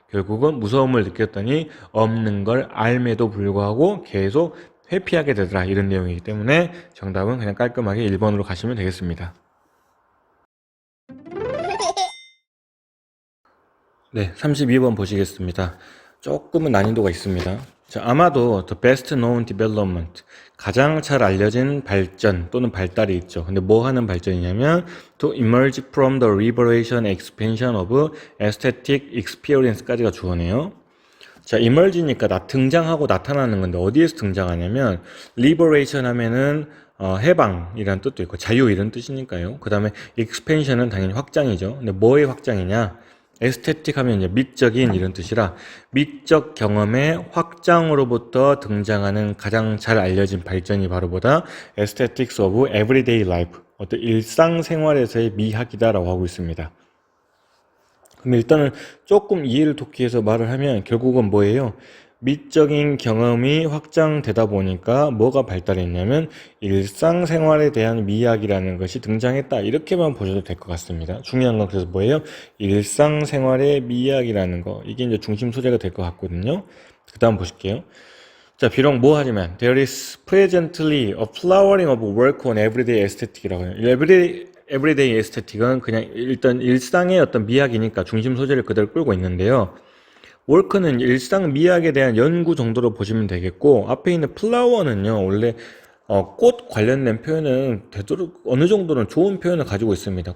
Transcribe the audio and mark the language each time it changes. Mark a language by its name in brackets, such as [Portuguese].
[Korean] 결국은 무서움을 느꼈더니 없는 걸 알매도 불구하고 계속 회피하게 되더라 이런 내용이기 때문에 정답은 그냥 깔끔하게 1번으로 가시면 되겠습니다. 네, 32번 보시겠습니다. 조금은 난이도가 있습니다. 자, 아마도 the best known development 가장 잘 알려진 발전 또는 발달이 있죠. [English] 근데 뭐 하는 발전이냐면 to emerge from the liberation expansion of aesthetic experience까지가 주어네요. [Korean] 자, emerge니까 등장하고 나타나는 건데 어디에서 등장하냐면 liberation 하면은 해방이라는 뜻도 있고 자유 이런 뜻이니까요. 그 다음에 expansion은 당연히 확장이죠. 근데 뭐의 확장이냐? 에스테틱 하면 이제 미적인 이런 뜻이라 미적 경험의 확장으로부터 등장하는 가장 잘 알려진 발전이 바로 뭐다? Aesthetics of Everyday Life 어떤 일상생활에서의 미학이다라고 하고 있습니다. 그럼 일단은 조금 이해를 돕기 위해서 말을 하면 결국은 뭐예요? 미적인 경험이 확장되다 보니까 뭐가 발달했냐면 일상생활에 대한 미학이라는 것이 등장했다. 이렇게만 보셔도 될 것 같습니다. 중요한 건 그래서 뭐예요? 일상생활의 미학이라는 거. 이게 이제 중심 소재가 될 것 같거든요. 그 다음 보실게요. [English] 자, 비록 뭐 하지만 there is presently a flowering of work on everyday aesthetic 이라고 해요. [Korean] everyday aesthetic은 그냥 일단 일상의 어떤 미학이니까 중심 소재를 그대로 끌고 있는데요. 월크는 일상 미학에 대한 연구 정도로 보시면 되겠고 앞에 있는 플라워는요 원래 꽃 관련된 표현은 되도록 어느 정도는 좋은 표현을 가지고 있습니다.